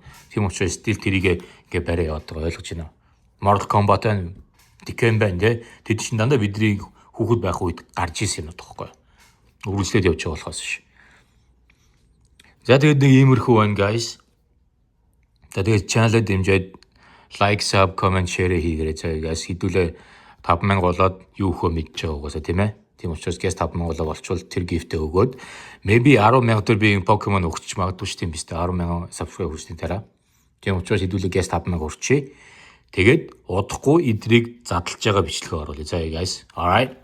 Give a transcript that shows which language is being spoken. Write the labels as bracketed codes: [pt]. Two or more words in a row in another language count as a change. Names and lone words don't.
[mn] Тийм учраас стил тэрийг ингээ барай яваад байгаа ойлгож байна. Mortal Kombat and Tekken байна те. Тэд чинь дандаа бидний хүүхэд байх үед гарч ирсэн юмнууд байхгүй юу. Үргэлжлээд явж байгаа болохоос ш. За тэгээд нэг иймэрхүү байна guys. За тэгээд channel-д дэмжиж [en] like, sub, comment, share [mn] хийгээрэй заа guys. Хэдүүлээ 5000 болоод юу хөө мэдчихэж байгаа угаасаа тийм ээ. Тийм учраас guys 5000 боловчвол тэр gift-ээ өгөөд maybe 10,000 төр би Pokemon өгч магадгүй ч тийм биз дээ. 10,000 subscribe хүрчний дараа. Тийм учраас хэдүүлээ guys 5000 хүрчээ. Тэгээд удахгүй эдрийг задлж байгаа бичлэгээ оруулъя заа guys.